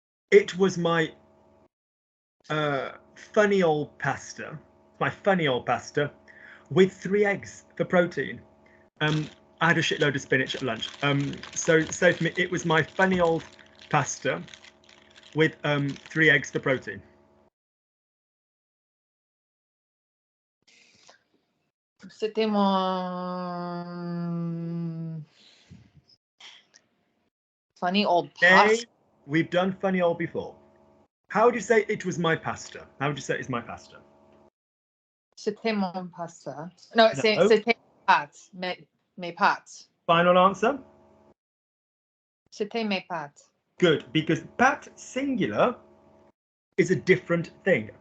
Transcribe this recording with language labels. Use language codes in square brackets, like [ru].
[en] It was my funny old pasta. My funny old pasta with 3 eggs for protein. I had a shitload of spinach at lunch. So for me, it was my funny old pasta with 3 eggs for protein. [fr] C'était mon [en] funny old pasta. We've done funny old before. How would you say it was my pasta? How would you say it's my pasta? [fr] C'était mon pasta. No, c'était pâtes. Mes pâtes. [en] Final answer? [fr] C'était mes pâtes. [en] Good, because pâte singular is a different thing.